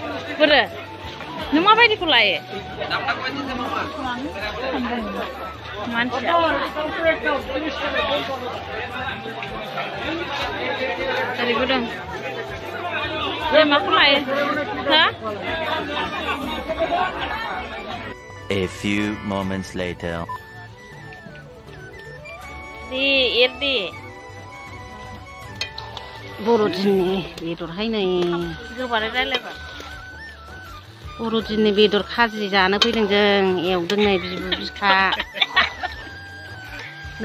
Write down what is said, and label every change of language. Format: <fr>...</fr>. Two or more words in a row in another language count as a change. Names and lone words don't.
<brx>बोरो नों माबायदिखौ लायो? मानसिया ओरैबो दं। माखौ लायो? हा?</brx> <en>A few moments later.</en> <brx>दे एरदे। बर'दिननि बेदरहाय नै गोबारै रायलायबा। बर'दिननि बेदर खाजि जानो फैदों जों, एवदों नै बिबु बिखा। नै</brx>